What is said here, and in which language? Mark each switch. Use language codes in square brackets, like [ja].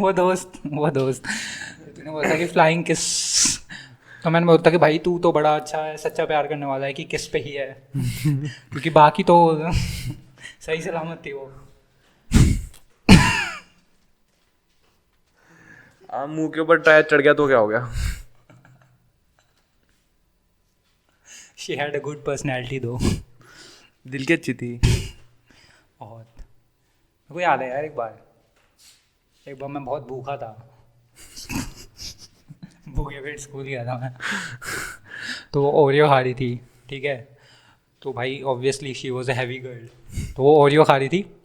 [hi] वो दोस्त तूने बोला था कि फ्लाइंग किस, तो मैंने बोलता कि भाई तू तो बड़ा अच्छा है, सच्चा प्यार करने वाला है, कि किस पे ही है, क्योंकि बाकी तो सही सलामत थी वो। मुंह के ऊपर टायर चढ़ गया तो क्या हो गया? [en] She had a good personality though। [hi] दिल की अच्छी थी बहुत। मेरे को याद है यार, एक बार मैं बहुत भूखा था, भूखे पेट स्कूल गया था मैं, तो वो ओरियो खा रही थी, ठीक है। तो भाई [en] obviously she was a heavy girl, [hi] तो वो ओरियो खा रही थी।